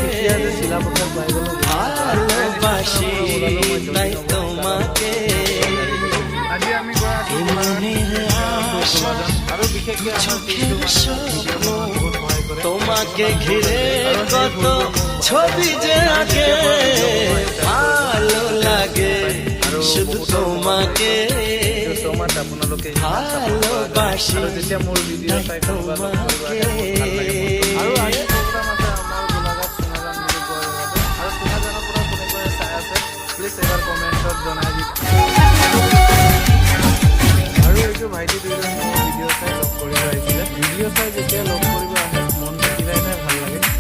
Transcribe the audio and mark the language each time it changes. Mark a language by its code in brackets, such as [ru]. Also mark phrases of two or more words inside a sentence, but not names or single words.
[bn] ভালোবাসি তাই তোমাকে তোমাকে ঘিরে কত ছবি যে আঁকে ভালো লাগে শুধু তোমাকে ভালোবাসি [as] যেতিয়া মোৰ ভিডিঅ' চাই তোমাকে আৰু আজি প্ৰগ্ৰাম আছে আমাৰ গোলাঘাট সোনাজান আৰু সোনাজানৰ পৰা কোনে চাই আছে প্লিজ এবাৰ কমেণ্টত জনাই দিব আৰু এইটো ভাইটি দুজন ভিডিঅ' চাই লগ কৰিব আহিছিলে ভিডিঅ' চাই যেতিয়া লগ কৰিব আহে মনটো কিবা এটা ভাল লাগে